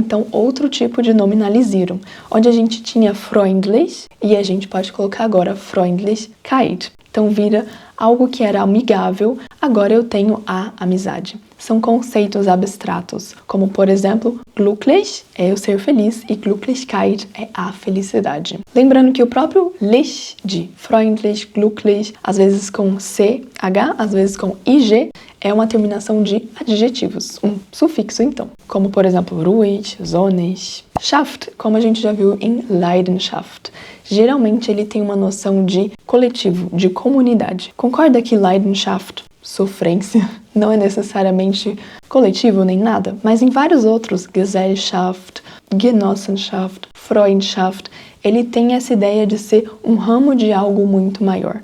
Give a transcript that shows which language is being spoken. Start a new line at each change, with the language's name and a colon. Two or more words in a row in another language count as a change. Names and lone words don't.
Portuguese: Então, outro tipo de nominalizirem. Onde a gente tinha freundlich e a gente pode colocar agora Freundlichkeit. Então, vira algo que era amigável, agora eu tenho a amizade. São conceitos abstratos, como, por exemplo, glücklich é eu ser feliz e Glücklichkeit é a felicidade. Lembrando que o próprio lich de
German: freundlich, glücklich,
Portuguese: às vezes com CH, às vezes com IG, é uma terminação de adjetivos, um sufixo então, como, por exemplo,
German: ruhig, sonnig.
Portuguese: Schaft, como a gente já viu em Leidenschaft, geralmente ele tem uma noção de coletivo, de comunidade. Concorda que Leidenschaft, sofrência, não é necessariamente coletivo nem nada, mas em vários outros,
German: Gesellschaft, Genossenschaft, Freundschaft,
Portuguese: ele tem essa ideia de ser um ramo de algo muito maior.